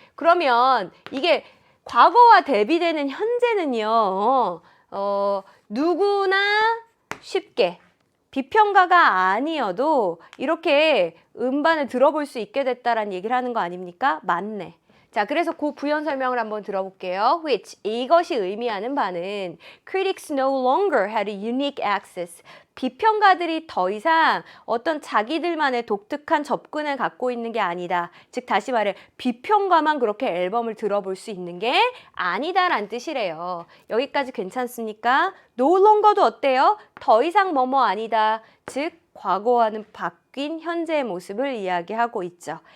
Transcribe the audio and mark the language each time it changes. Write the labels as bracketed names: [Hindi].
[Korean] 그러면 이게 과거와 대비되는 현재는요. 누구나 쉽게 비평가가 아니어도 이렇게 음반을 들어볼 수 있게 됐다라는 얘기를 하는 거 아닙니까? 맞네. 자, 그래서 그 부연 설명을 한번 들어볼게요. [English] Which, [Korean] 이것이 의미하는 바는 [English] critics no longer had unique access. [Korean] 비평가들이 더 이상 어떤 자기들만의 독특한 접근을 갖고 있는 게 아니다. 즉 다시 말해 비평가만 그렇게 앨범을 들어볼 수 있는 게 아니다라는 뜻이래요. 여기까지 괜찮습니까? no longer도 어때요? 더 이상 뭐뭐 아니다. 즉 과거와는 바뀐 현재의 모습을 이야기하고 있죠.